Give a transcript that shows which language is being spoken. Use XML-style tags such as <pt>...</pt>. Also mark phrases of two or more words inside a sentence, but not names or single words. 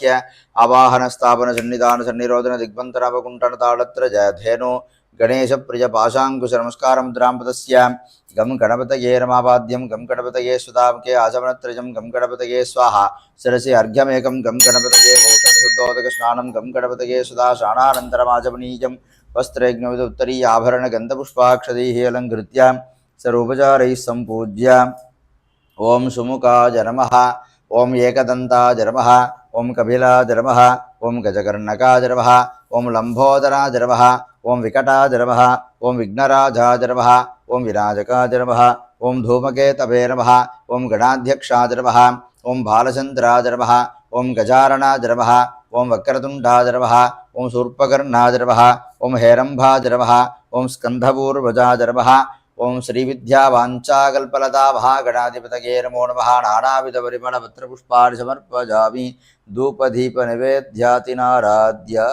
<sa>आवाहनस्थापन सन्निधान सन्निरोधन दिग्बन्धनापकुण्ठन ताडत्र जयधेनु गणेश प्रिय पाशांकुश नमस्कार मुद्रां पदस्य गम गणपतये नमावाद्यं गम गणपतये सुदामके आचमनत्रयं गम गणपतये स्वाहा शिरसि अर्घ्यमेकं गम गणपतये औषधशुद्धोदक स्नानं गम गणपतये सुधा स्नानानन्तरमाचमनीयं वस्त्रयज्ञविद उत्तरीय आभरण गन्धपुष्पाक्षदैः अलङ्कृत्य सर्वोपचारैः सम्पूज्य ओं सुमुखाय नमः। ओं एकदन्ताय नमः। ఓం కపిలాయ నమః ఓం గజకర్ణకాయ నమః ఓం లంబోదరాయ నమః ఓం వికటాయ నమః ఓం విఘ్నరాజాయ నమః ఓం వినాయకాయ నమః ఓం ధూమకేతవే నమః ఓం గణాధ్యక్షాయ నమః ఓం బాలచంద్రాయ నమః ఓం గజారణాయ నమః ఓం వక్రతుండాయ నమః ఓం శూర్పకర్ణాయ నమః ఓం హేరంబాయ నమః ఓం స్కంధపూర్వజాయ నమః ఓం శ్రీవిద్యావాంఛాకల్పలతా మహాగణాధిపతయే నమో నమః నానావిధపరిమళపత్రపుష్పాణి సమర్పయామి ధూపదీపనివేద్యాతినారాధ్య</sa>